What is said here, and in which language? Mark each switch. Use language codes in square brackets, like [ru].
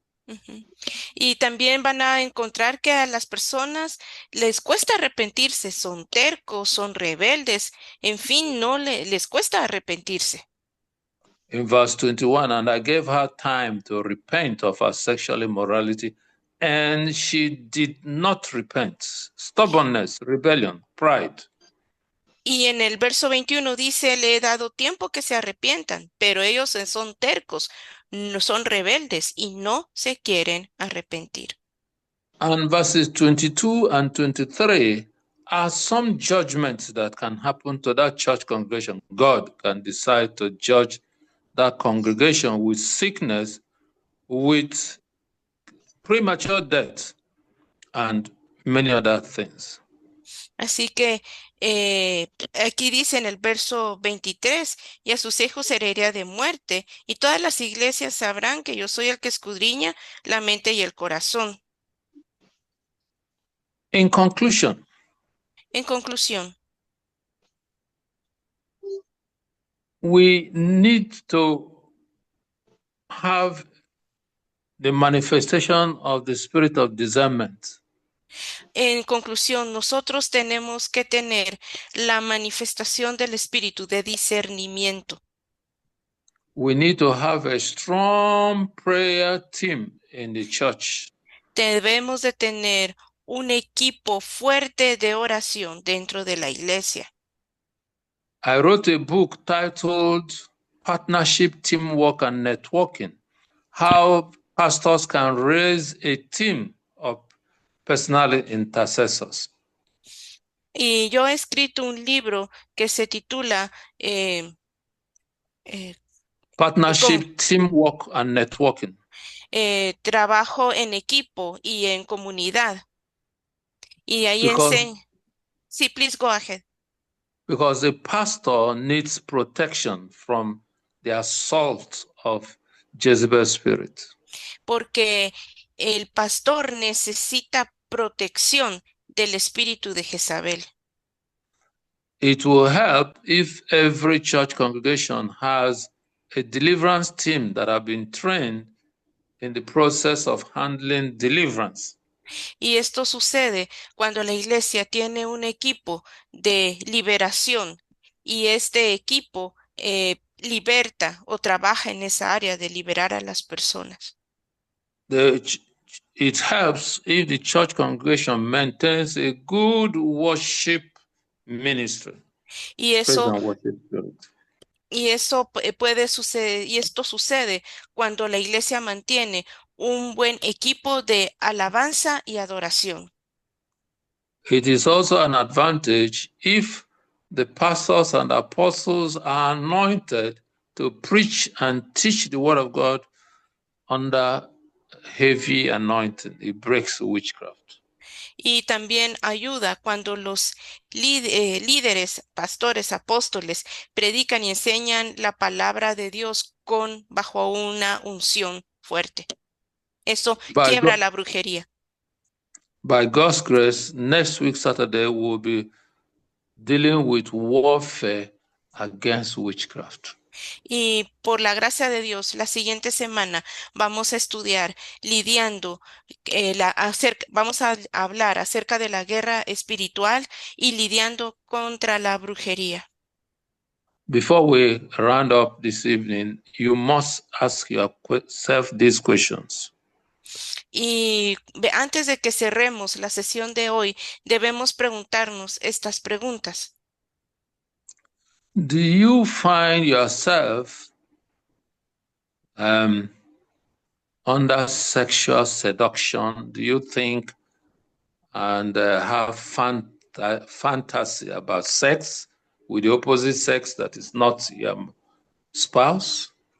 [es] Ujú. Y también van a encontrar que a las personas les cuesta arrepentirse, son tercos, son rebeldes, en fin, no les cuesta arrepentirse. [en] In verse 21, and I gave her time to repent of her sexual immorality, and she did not repent. Stubbornness, rebellion, pride. [es] Y en el verso 21 dice, le he dado tiempo que se arrepientan, pero ellos son tercos, no son rebeldes y no se quieren arrepentir. [en] And verses 22 and 23 are some judgments that can happen to that church congregation. God can decide to judge that congregation with sickness, with premature death, and many other things. [es] Así que aquí dice en el verso 23, y a sus hijos herería de muerte, y todas las iglesias sabrán que yo soy el que escudriña la mente y el corazón. [en] In conclusion, [es] En conclusión, [en] we need to have the manifestation of the spirit of discernment. [es] nosotros tenemos que tener la manifestación del espíritu de discernimiento. [en] We need to have a strong prayer team in the church. [es] Debemos de tener un equipo fuerte de oración dentro de la iglesia. [en] I wrote a book titled Partnership, Teamwork, and Networking: How Pastors Can Raise a Team of Personal Intercessors. [es] Y yo he escrito un libro que se titula [en] Partnership, Teamwork, and Networking. [es] Trabajo en equipo y en comunidad. Y ahí enseño. Sí, [en] please go ahead. Because the pastor needs protection from the assault of Jezebel's spirit. [es] Porque el pastor necesita protección del espíritu de Jezabel. [en] It will help if every church congregation has a deliverance team that have been trained in the process of handling deliverance. [es] Y esto sucede cuando la iglesia tiene un equipo de liberación y este equipo liberta o trabaja en esa área de liberar a las personas. [en] It helps if the church congregation maintains a good worship ministry. [es] Y eso [en] Praise and worship spirit. [es] Y eso puede suceder, y esto sucede cuando la iglesia mantiene un buen equipo de alabanza y adoración. [en] It is also an advantage if the pastors and apostles are anointed to preach and teach the word of God under heavy anointing. It breaks witchcraft. [es] Y también ayuda cuando los líderes, pastores, apóstoles predican y enseñan la palabra de Dios bajo una unción fuerte. Eso quiebra la brujería. [en] By God's grace, next week, Saturday, we'll be dealing with warfare against witchcraft. [es] Y por la gracia de Dios, la siguiente semana vamos a estudiar lidiando, vamos a hablar acerca de la guerra espiritual y lidiando contra la brujería. [en] Before we round up this evening, you must ask yourself these questions. [es] Y antes de que cerremos la sesión de hoy, debemos preguntarnos estas preguntas. [en] Do you find yourself under sexual seduction? Do you think and have fantasy about sex with the opposite sex that is not your spouse?